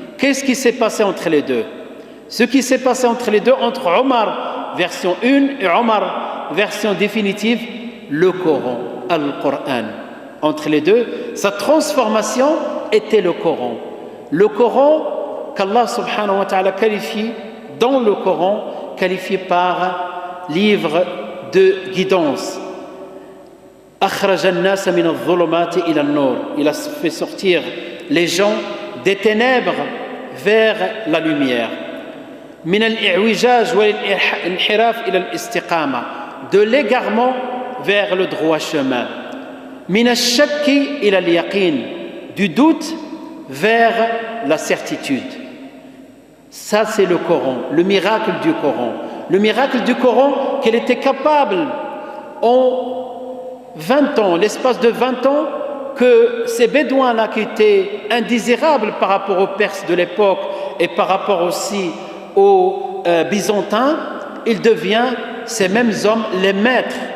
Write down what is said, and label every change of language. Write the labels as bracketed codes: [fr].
[fr] Qu'est-ce qui s'est passé entre les deux? Ce qui s'est passé entre les deux, entre Omar version 1 et Omar version définitive, le Coran, Al-Qur'an. Entre les deux, sa transformation était le Coran. Le Coran qu'Allah subhanahu wa ta'ala qualifie dans le Coran, qualifié par livre de guidance. [ar] أخرج الناس من الظلمات إلى النور. [fr] Il a fait sortir les gens des ténèbres vers la lumière. [ar] من الإعوجاج والانحراف إلى الاستقامة. [fr] De l'égarement vers le droit chemin. [ar] من الشك إلى اليقين. [fr] Du doute vers la certitude. Ça, c'est le Coran, le miracle du Coran. Le miracle du Coran qu'il était capable en 20 ans, l'espace de 20 ans, que ces bédouins-là qui étaient indésirables par rapport aux Perses de l'époque et par rapport aussi aux Byzantins, ils deviennent, ces mêmes hommes, les maîtres.